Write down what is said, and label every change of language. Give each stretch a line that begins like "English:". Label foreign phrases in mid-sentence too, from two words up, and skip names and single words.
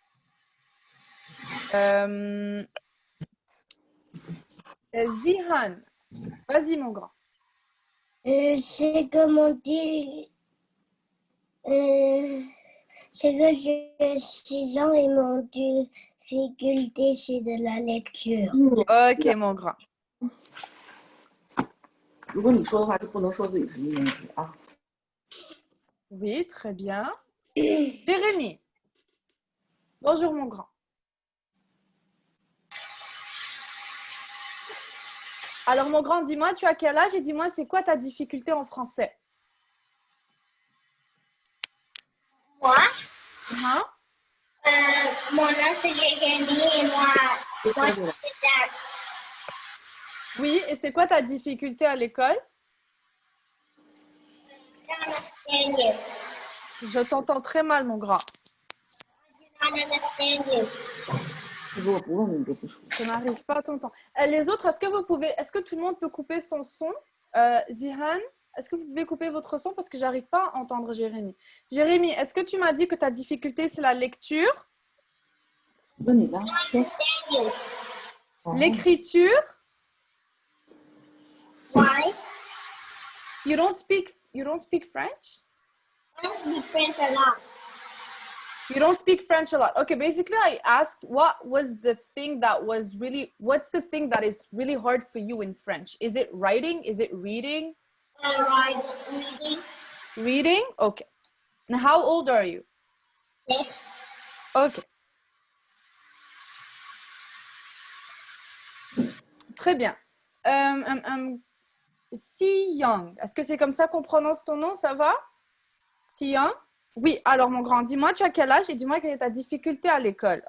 French: Zihan. Vas-y, mon grand. J'ai commandé. C'est que j'ai 6 ans et mon difficulté, c'est de la lecture. OK, mon grand.
Chinese: 如果你说的话，就不能说自己是一年级啊。
French: Oui, très bien. Jérémy. Bonjour, mon grand. Alors, mon grand, dis-moi, tu as quel âge et dis-moi, c'est quoi ta difficulté en français? Moi, Hein? mon nom c'est Jérémy et moi c'est Zach. Oui, et c'est quoi ta difficulté à l'école?
English: Understand you.
French: Je t'entends très mal, mon grand.
English: I don't understand you.
Chinese: 如果不问你就不说。
French: Je n'arrive pas à t'entendre. Les autres, est-ce que tout le monde peut couper son son? Zihan, est-ce que vous pouvez couper votre son parce que j'arrive pas à entendre Jérémy. Jérémy, est-ce que tu m'as dit que ta difficulté, c'est la lecture?
Chinese: 问你呢？说。
English: Understand you.
French: L'écriture?
English: Why? You don't speak French? I don't speak French a lot. You don't speak French a lot. Okay, basically I asked what's the thing that is really hard for you in French? Is it writing? Is it reading? Reading. Reading? Okay. And how old are you? 6.
French: Okay. Très bien. Si Young. Est-ce que c'est comme ça qu'on prononce ton nom? Ça va? Si Young? Oui, alors mon grand, dis-moi, tu as quel âge et dis-moi quelle est ta difficulté à l'école.